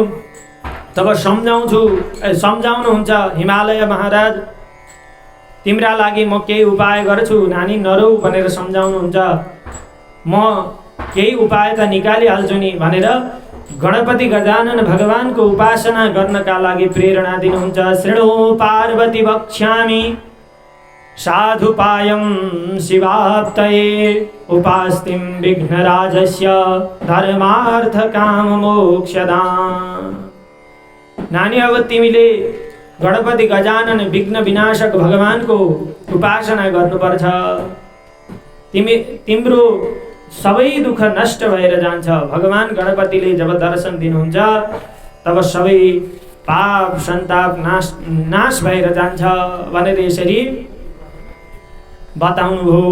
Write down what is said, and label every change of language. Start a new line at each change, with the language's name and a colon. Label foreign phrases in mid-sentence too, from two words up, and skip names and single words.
Nepali: तब सम्झाउनुहुन्छ, हिमालय महाराज तिम्रा लागि म केही उपाय गर्छु, नानी नरौ भनेर सम्झाउनुहुन्छ। म केही उपाय त निकालिहाल्छु नि भनेर गणपति गजानन भगवानको उपासना गर्नका लागि प्रेरणा दिनुहुन्छ।
Sanskrit: शृणु पार्वती वक्ष्यामि साधुपायं शिवाप्तये उपास्तिं विघ्नराजस्य धर्मार्थ काम मोक्षदाम्।
Nepali: नानी अब तिमीले गणपति गजानन विघ्न विनाशक भगवानको उपासना गर्नुपर्छ। तिम्रो सबै दुःख नष्ट भएर जान्छ। भगवान गणपतिले जब दर्शन दिनुहुन्छ तब सबै पाप सन्ताप नाश भएर जान्छ भनेर यसरी बताउनुभयो।